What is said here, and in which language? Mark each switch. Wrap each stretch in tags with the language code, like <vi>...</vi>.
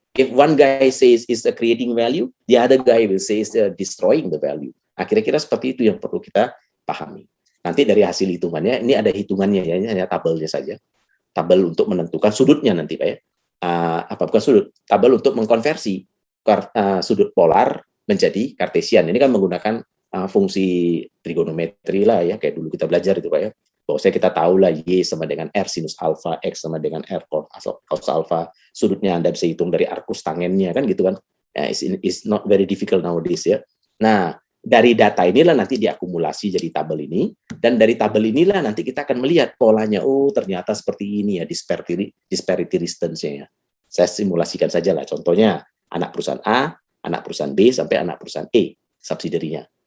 <en>If one guy says is creating value, the other guy will say is destroying the value.</en> <id>Nah, kira-kira seperti itu yang perlu kita pahami. Nanti dari hasil hitungannya, ini ada hitungannya ya, ini hanya tabelnya saja. Tabel untuk menentukan sudutnya nanti, Pak ya. Bukan sudut, tabel untuk mengkonversi sudut polar menjadi kartesian. Ini kan menggunakan fungsi trigonometri lah ya, kayak dulu kita belajar itu Pak ya. Bahwasanya kita tahu lah Y sama dengan R sinus alfa, X sama dengan R cos alfa. Sudutnya Anda bisa hitung dari arcus tangennya kan gitu kan.</id> <en>It's not very difficult nowadays ya.</en> <id>Nah, dari data inilah nanti diakumulasi jadi tabel ini, dan dari tabel inilah nanti kita akan melihat polanya. Oh, ternyata seperti ini ya disparity distance-nya ya. Saya simulasikan saja lah. Contohnya anak perusahaan A, anak perusahaan B sampai anak perusahaan E subsidiary-nya.</id>